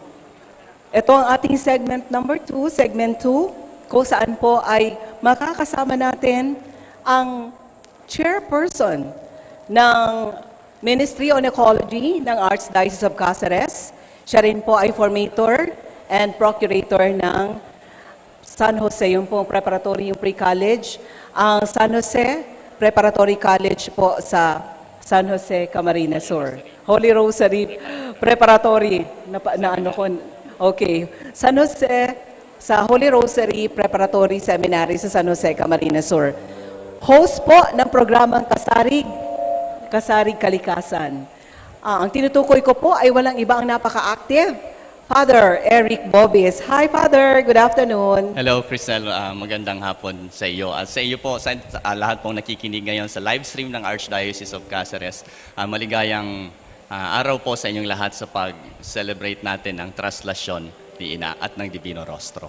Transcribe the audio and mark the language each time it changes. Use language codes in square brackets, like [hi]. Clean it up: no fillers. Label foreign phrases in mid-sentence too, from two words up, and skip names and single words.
[tl] Ito ang ating [en] segment number 2, segment 2, [tl] kung saan po ay makakasama natin ang chairperson ng Ministry on Ecology ng Archdiocese of Cáceres. Siya rin po ay [en] formator and procurator [tl] ng San Jose, yung pong preparatory, yung pre-college. Ang San Jose Preparatory College po sa San Jose, Camarines Sur. Holy Rosary Preparatory, okay. San Jose, sa Holy Rosary Preparatory Seminary sa San Jose, Camarines Sur. Host po ng programang Kasarig Kalikasan. Ang tinutukoy ko po ay walang iba ang napaka-active. [en] Father Eric Bobis. Hi, Father. Good afternoon. [tl] Hello, Crisel. Magandang hapon sa iyo. At sa iyo po, sa lahat pong nakikinig ngayon sa [en] live stream [tl] ng Archdiocese of Cáceres, maligayang araw po sa inyong lahat sa pag-celebrate natin ang Traslacion ni Ina at ng Divino Rostro.